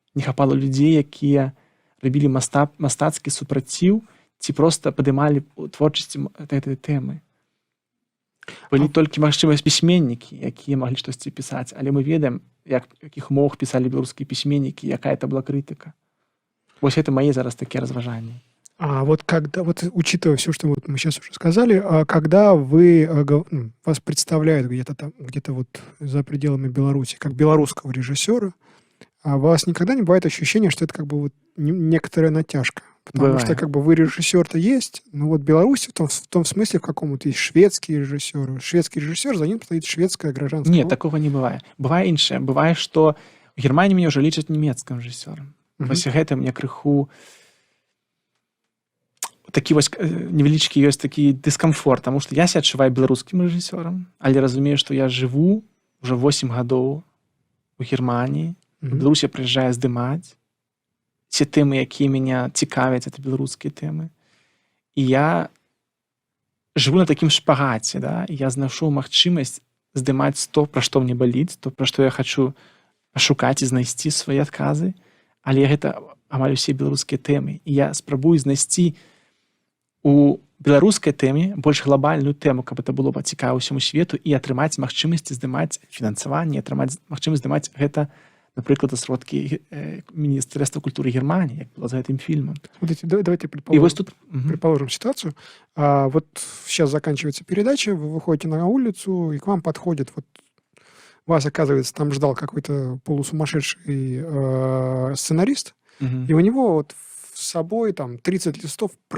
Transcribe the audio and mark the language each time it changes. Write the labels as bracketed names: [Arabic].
[Belarusian] Не хапала людзей, якія рабілі мастацкі супраціў ці проста падымалі творчасці гэтай тэмы. Былі толькі, магчыма, пісьменнікі, якія маглі штосьці пісаць, але мы ведаем, якіх умовах пісалі беларускія пісьменнікі, якая это была крытыка. [Russian] Вот это мои зараз такие разважания. А вот когда, вот учитывая все, что вот мы сейчас уже сказали, когда вас представляют где-то вот за пределами Беларуси, как белорусского режиссера, вас никогда не бывает ощущение, что это как бы вот некоторая натяжка? Потому что как бы вы режиссер-то есть, но вот Беларусь в том смысле, в каком вот есть шведский режиссер. Шведский режиссер, за ним стоит шведская гражданская. Нет, такого не бывает. Бывает іншае. Бывает, что в Германии меня уже лічаць нямецким режиссером. [Belarusian] Вось гэта мне крыху такі вось невялічкі ёсць такі дыскамфорт, таму што я себя адчуваю беларускім рэжысёрам, але разумею, што я жыву уже 8 гадоў у Германії, у Беларусі прыязджаю здымаць, ці тэмы, якія мяне цікавяць, это беларускія тэмы. І я жыву на такім шпагаце, да? І я знайшоў магчымасць здымаць то, пра што мне баліць, то, пра што я хачу пашукаць і знайсці свае адказы, але гэта амаль усе беларускія тэмы. І я спрабую знайсці у беларускай тэме больш глобальную тэму, каб это было б цікава ўсяму свету і атрымаць магчымасці здымаць фінансаванне, атрымаць магчымасць здымаць гэта, напрыклад, сродкі Міністэрства культуры Германии, як было за гэтым фильмом. [Russian] Смотрите, давайте предположим ситуацию. Вот сейчас заканчивается передача, вы выходите на улицу, и к вам подходит вот вас, оказывается, там ждал какой-то полусумасшедший сценарист, и у него вот с собой там 30 листов